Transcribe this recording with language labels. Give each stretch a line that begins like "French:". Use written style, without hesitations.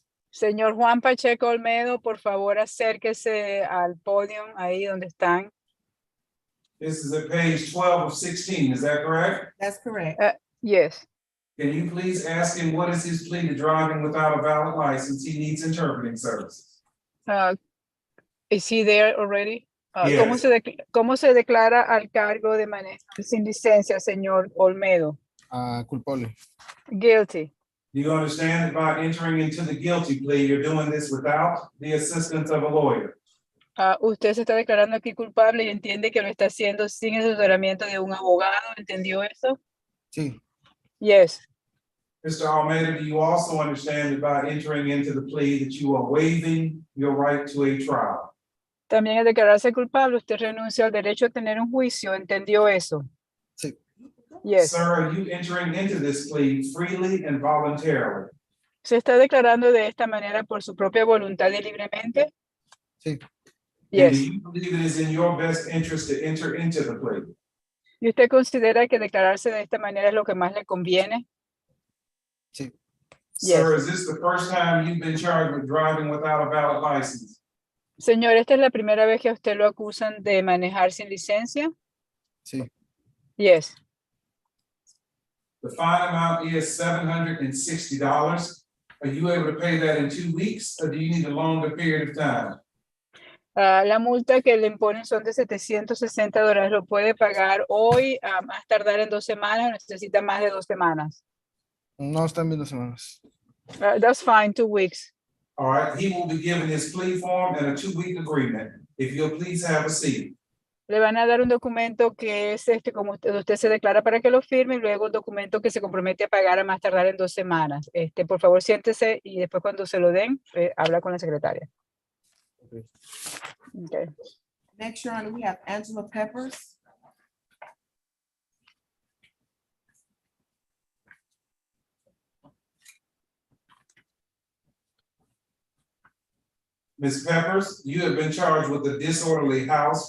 Spanish: Señor Juan Pacheco Olmedo, por favor, acérquese al podio ahí donde están.
English: This is at page 12 of 16, is that correct? That's correct. Yes. Can you please ask him what is his plea to driving without a valid license? He needs interpreting services. Is he there already? Yes.
Spanish: ¿Cómo se declara al cargo de manejo sin licencia, señor Olmedo? Culpable.
English: Guilty. Do you understand that by entering into the guilty plea, you're doing this without the assistance of a lawyer?
Spanish: Usted se está declarando aquí culpable y entiende que lo está haciendo sin el asesoramiento de un abogado. ¿Entendió eso? Sí.
English: Yes. Mr. Almeida, do you also understand that by entering into the plea that you are waiving your right to a trial?
Spanish: También al declararse culpable, usted renuncia al derecho a tener un juicio. ¿Entendió eso? Sí.
English: Yes. Sir, are you entering into this plea freely and voluntarily?
Spanish: ¿Se está declarando de esta manera por su propia voluntad y libremente? Sí.
English: And do Yes. you believe it is in your best interest to enter into the plea?
Spanish: ¿Y usted considera que declararse de esta manera es lo que más le conviene? Sí.
English: Sir, is this the first time you've been charged with driving without a valid license?
Spanish: Señor, ¿esta es la primera vez que a usted lo acusan de manejar sin licencia? Sí.
English: Yes. The fine amount is $760. Are you able to pay that in 2 weeks, or do you need a longer period of time?
Spanish: La multa que le imponen son de $760. ¿Lo puede pagar hoy, más tardar en 2 semanas, o necesita más de 2 semanas? No están bien 2 semanas.
English: That's fine, 2 weeks. All right, he will be given his plea form and a 2-week agreement. If you'll please have a seat.
Spanish: Le van a dar un documento que es como usted se declara para que lo firme, y luego un documento que se compromete a pagar a más tardar en 2 semanas. Por favor, siéntese y después cuando se lo den, habla con la secretaria.
English: Okay. Next, Your Honor, we have Angela Peppers. Ms. Peppers, you have been charged with a disorderly house.